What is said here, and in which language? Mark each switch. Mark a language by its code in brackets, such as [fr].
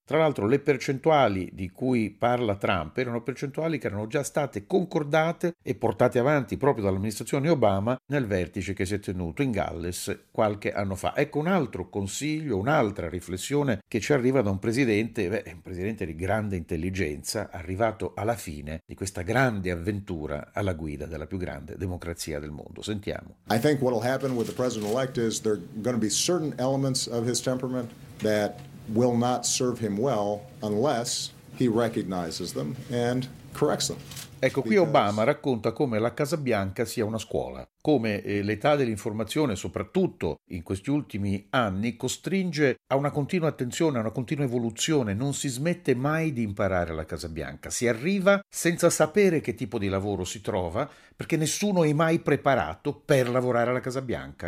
[it] Tra l'altro, le percentuali di cui parla Trump erano percentuali che erano già state concordate e portate avanti proprio dall'amministrazione Obama nel vertice che si è tenuto in Galles qualche anno fa. Ecco, un altro consiglio, un'altra riflessione che ci arriva da un presidente, un presidente di grande intelligenza, arrivato alla fine di questa grande avventura alla guida della più grande democrazia del mondo. Sentiamo. [en] I think what will happen with the president elect is there are going to be certain elements of his temperament that will not serve him well unless he recognizes them and corrects them. [it] Ecco, qui Obama racconta come la Casa Bianca sia una scuola, come l'età dell'informazione, soprattutto in questi ultimi anni, costringe a una continua attenzione, a una continua evoluzione. Non si smette mai di imparare alla Casa Bianca. Si arriva senza sapere che tipo di lavoro si trova, perché nessuno è mai preparato per lavorare alla Casa Bianca.